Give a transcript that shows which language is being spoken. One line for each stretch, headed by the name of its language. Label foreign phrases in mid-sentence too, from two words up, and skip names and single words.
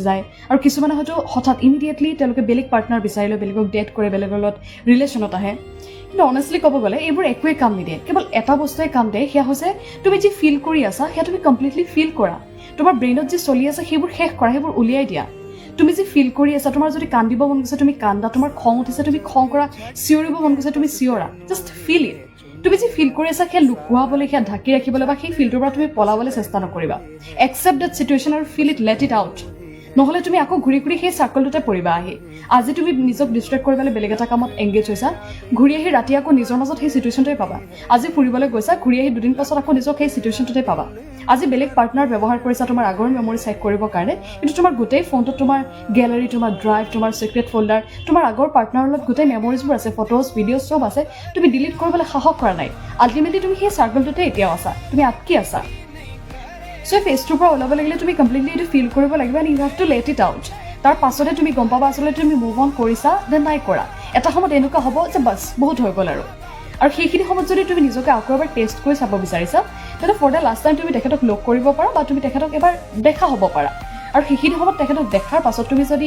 Assamese: যায় আৰু কিছুমানে হয়তো হঠাৎ ইমিডিয়েটলি তেওঁলোকে বেলেগ পাৰ্টনাৰ বিচাৰি লৈ বেলেগক ডেট কৰে বেলেগৰ লগত ৰিলেশ্যনত আহে কিন্তু অনেষ্টলি ক'ব গ'লে এইবোৰ একোৱেই কাম নিদিয়ে কেৱল এটা বস্তুৱে কাম দিয়ে সেয়া হৈছে তুমি যি ফিল কৰি আছা সেয়া তুমি
English: completely feel
Assamese: কৰা তোমাৰ ব্ৰেইনত যি চলি আছে সেইবোৰ শেষ কৰা সেইবোৰ উলিয়াই দিয়া তুমি যি ফিল কৰি আছা তোমাৰ যদি কান্দিব মন গৈছে তুমি কান্দা তোমাৰ খং উঠিছে তুমি খং কৰা চিঞৰিব মন গৈছে তুমি চিঞৰা
English: just feel it
Assamese: তুমি যি ফিল কৰি আছা সেয়া লুকুৱাবলৈ সেয়া ঢাকি ৰাখিবলৈ বা সেই ফিলটোৰ পৰা তুমি পলাবলৈ চেষ্টা নকৰিবা
English: accept that situation
Assamese: আৰু
English: feel it let it out
Assamese: নহ'লে তুমি আকৌ ঘূৰি সেই চাৰ্কলটোতে পৰিবা আহি আজি তুমি নিজক ডিষ্ট্ৰেক্ট কৰিবলৈ বেলেগ এটা কামত এংগেজ হৈছা ঘূৰি আহি ৰাতি আকৌ নিজৰ মাজত সেই চিটুৱেশ্যনটোৱে পাবা আজি ফুৰিবলৈ গৈছা ঘূৰি আহি দুদিন পাছত আকৌ নিজক সেই চিটুৱেশ্যনটোতে পাবা আজি বেলেগ পাৰ্টনাৰ ব্যৱহাৰ কৰিছা তোমাৰ আগৰ
English: memory check
Assamese: কৰিবৰ কাৰণে কিন্তু তোমাৰ গোটেই ফোনটোত তোমাৰ গেলাৰী তোমাৰ ড্ৰাইভ তোমাৰ
English: secret folder
Assamese: তোমাৰ আগৰ পাৰ্টনাৰৰ লগত গোটেই মেমৰিজবোৰ আছে
English: photos video'
Assamese: চব আছে তুমি ডিলিট কৰিবলৈ সাহস কৰা নাই আল্টিমেটলি তুমি সেই চাৰ্কলটোতে এতিয়াও আছা তুমি আটকি আছা চ' ফেচটোৰ পৰা ওলাব লাগিলে তুমি কমপ্লিটলি এইটো ফিল কৰিব লাগিব
English: and you have to let it out
Assamese: তাৰ পাছতে তুমি গম পাবা আচলতে তুমি
English: move on
Assamese: কৰিছা দেন নাই কৰা এটা সময়ত এনেকুৱা হ'ব যে বাছ বহুত হৈ গ'ল আৰু সেইখিনি সময়ত যদি তুমি নিজকে আকৌ এবাৰ টেষ্ট কৰি চাব বিচাৰিছা তেন্তে
English: for the last time
Assamese: তুমি তেখেতক লগ কৰিব পাৰা বা তুমি তেখেতক এবাৰ দেখা হ'ব পাৰা আৰু সেইখিনি সময়ত তেখেতক দেখাৰ পাছত তুমি যদি